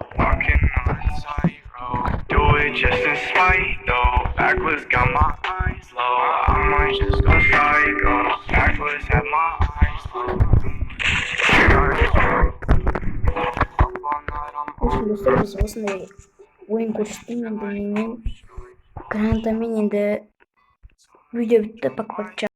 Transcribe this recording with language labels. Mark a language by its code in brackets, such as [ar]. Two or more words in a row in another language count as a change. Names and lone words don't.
[en] Walking on a tightrope. Do it just in spite though. Backwards got my eyes low. I might just go psycho. Backwards have my eyes low. [kk] достар биз осындай оюн көрсөттүм эми менен гранатамен видео бүтті, пока.